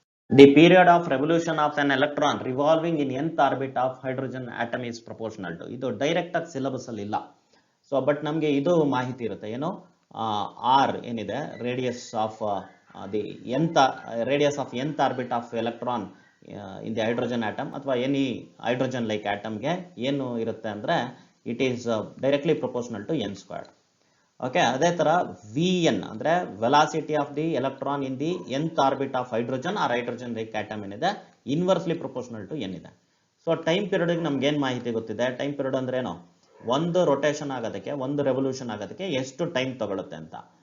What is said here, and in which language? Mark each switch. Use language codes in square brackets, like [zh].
[en] The period of revolution of an electron revolving in nth orbit of hydrogen atom is proportional to. [kn] ಇದು direct ಆಗಿ syllabus ಅಲ್ಲಿ ಇಲ್ಲ. So but ನಮಗೆ ಇದು ಮಾಹಿತಿ ಇರುತ್ತೆ. ಏನು R ಏನಿದೆ, radius of [en] the nth radius of nth orbit of electron in the hydrogen atom ಅಥವಾ any hydrogen like atom [kn] ಗೆ ಏನು ಇರುತ್ತೆ ಅಂದ್ರೆ [en] it is directly proportional to n squared. [kn] Okay, ಅದೇ ತರ vn ಅಂದ್ರೆ [en] Velocity of the electron in the nth orbit of hydrogen or hydrogen like atom ಏನಿದೆ inversely proportional to n ಇದೆ. [kn] So time period ನಮ್ಗೆ ಏನು ಮಾಹಿತಿ ಗೊತ್ತಿದೆ? ಟೈಮ್ ಪೀರಿಯಡ್ ಅಂದ್ರೆ ಏನು? ಒಂದು ರೊಟೇಷನ್ ಆಗೋದಕ್ಕೆ, ಒಂದು ರೆವಲ್ಯೂಷನ್ ಆಗೋದಕ್ಕೆ ಎಷ್ಟು ಟೈಮ್ ತಗೊಳುತ್ತೆ ಅಂತ.